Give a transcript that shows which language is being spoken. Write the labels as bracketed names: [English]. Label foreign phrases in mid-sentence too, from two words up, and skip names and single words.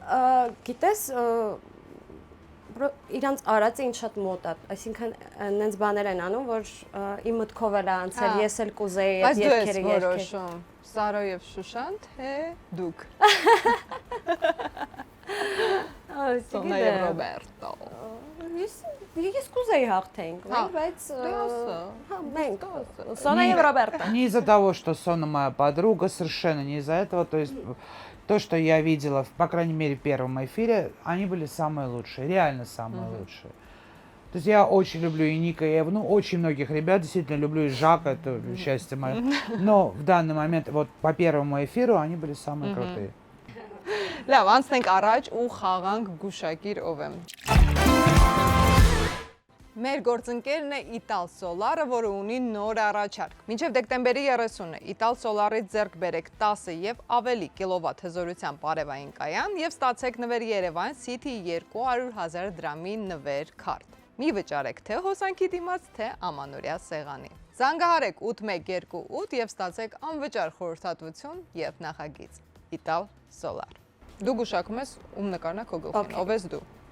[Armenian] Գիտես, իրանց արածը ինձ շատ մոտ է, այսինքն նենց բաներ են անում, որ իմ մտքով էլ անցել, ես էլ կուզեի այդ երգերը երգել։ որոշում Սարո եւ Շուշան, թե դուք։ Սոնա եւ Ռոբերտո։ Ես կուզեի հաղթենք, բայց մենք Սոնա եւ Ռոբերտո։ [Russian] Не из-за того, что Сона моя подруга, совершенно не из-за этого. То есть то, что я видела, по крайней мере, в первом эфире, они были самые лучшие, реально самые лучшие. То есть я очень люблю и Ника, и Эву, ну, очень многих ребят, действительно люблю и Жака, это счастье мое. Но в данный момент, вот по первому эфиру, они были самые крутые. [Armenian] Լավ, անցնենք առաջ ու խաղանք գուշակիր ով եմ։ Մեր գործընկերն է Ital Solar-ը, որը ունի նոր առաջարկ։ Մինչև դեկտեմբերի 30-ը Ital Solar-ից ձեռք բերեք 10 եւ ավելի կիլովատ հզորության պարևային կայան եւ ստացեք նվեր Երևան City 200,000 դրամի նվեր քարտ։ Մի վճարեք թե հոսանքի դիմաց, թե ամանորյա սեղանի։ Զանգահարեք 8128 եւ ստացեք անվճար խորհրդատվություն եւ նախագիծ։ Ital Solar։ Դու գուշակում ես ում նկարն է քո գլխին, ով ես դու։